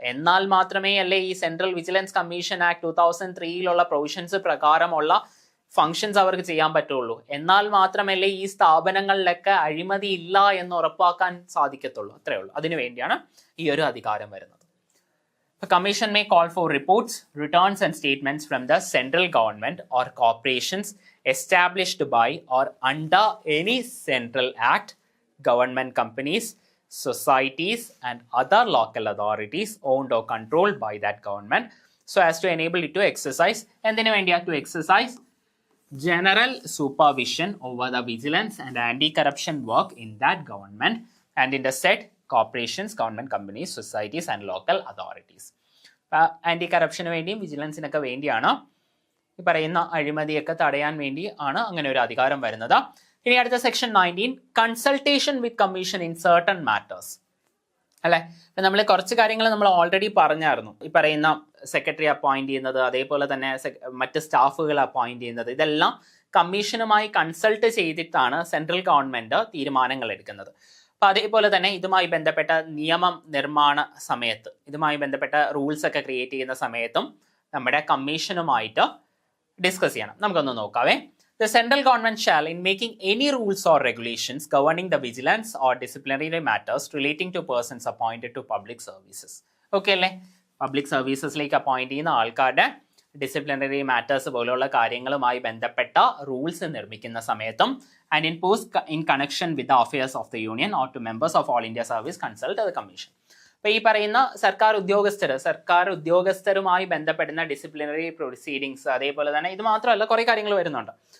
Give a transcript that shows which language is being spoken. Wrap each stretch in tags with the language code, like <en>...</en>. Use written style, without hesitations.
<ml>എന്നാൽ മാത്രമേ അല്ലേ ഈ central vigilance commission act 2003 provisions പ്രകാരമുള്ള ഫങ്ഷൻസ് അവർക്ക് ചെയ്യാൻ പറ്റുള്ളൂ. എന്നാൽ മാത്രമല്ലേ ഈ സ്ഥാപനങ്ങളിലൊക്കെ അഴിമതി ഇല്ല എന്ന് ഉറപ്പാക്കാൻ സാധിക്കത്തുള്ളൂ. അത്രയേ ഉള്ളൂ. അതിനു വേണ്ടിയാണ് ഈ ഒരു അധികാരം വരുന്നത്.</ml> <en>The Commission may call for reports, returns and statements from the central government or corporations established by or under any central act, government companies, societies and other local authorities owned or controlled by that government, so as to enable it to exercise,</en> <ml>എന്തിനു വേണ്ടിയാ,</ml> <en>to exercise general supervision over the vigilance and anti-corruption work in that government and in the said corporations, government companies, societies and local authorities.</en> <ml>Anti കറപ്ഷന് വേണ്ടിയും വിജിലൻസിനൊക്കെ വേണ്ടിയാണ്, ഈ പറയുന്ന അഴിമതിയൊക്കെ തടയാൻ വേണ്ടി ആണ് അങ്ങനെ ഒരു അധികാരം വരുന്നത്. ഇനി അടുത്ത</ml> <en>Section 19, consultation with commission in certain matters.</en> <ml>അല്ലെ, ഇപ്പം നമ്മൾ കുറച്ച് കാര്യങ്ങൾ നമ്മൾ ഓൾറെഡി പറഞ്ഞായിരുന്നു. ഈ പറയുന്ന സെക്രട്ടറി അപ്പോയിന്റ് ചെയ്യുന്നത്, അതേപോലെ തന്നെ മറ്റ് സ്റ്റാഫുകൾ അപ്പോയിന്റ് ചെയ്യുന്നത്, ഇതെല്ലാം കമ്മീഷനുമായി കൺസൾട്ട് ചെയ്തിട്ടാണ് സെൻട്രൽ ഗവൺമെന്റ് തീരുമാനങ്ങൾ എടുക്കുന്നത്. അപ്പം അതേപോലെ തന്നെ ഇതുമായി ബന്ധപ്പെട്ട നിയമം നിർമ്മാണ സമയത്ത്, ഇതുമായി ബന്ധപ്പെട്ട റൂൾസ് ഒക്കെ ക്രിയേറ്റ് ചെയ്യുന്ന സമയത്തും നമ്മുടെ കമ്മീഷനുമായിട്ട് ഡിസ്കസ് ചെയ്യണം. നമുക്കൊന്ന് നോക്കാവേ.</ml> <en>The central government shall, in making any rules or regulations governing the vigilance or disciplinary matters relating to persons appointed to public services. Okay</en> <ml>അല്ലേ, പബ്ലിക് സർവീസസിലേക്ക് അപ്പോയിന്റ് ചെയ്യുന്ന ആൾക്കാരുടെ ഡിസിപ്ലിനറി മാറ്റേഴ്സ് പോലുള്ള കാര്യങ്ങളുമായി ബന്ധപ്പെട്ട റൂൾസ് നിർമ്മിക്കുന്ന സമയത്തും</ml> <en>And in connection with the affairs of the union or to members of all India service consult the commission.</en> <ml>അപ്പോൾ ഈ പറയുന്ന സർക്കാർ ഉദ്യോഗസ്ഥരുമായി ബന്ധപ്പെടുന്ന ഡിസിപ്ലിനറി പ്രൊസീഡിങ്സ്, അതേപോലെ തന്നെ ഇത് മാത്രമല്ല കുറേ കാര്യങ്ങൾ വരുന്നുണ്ട്.</ml>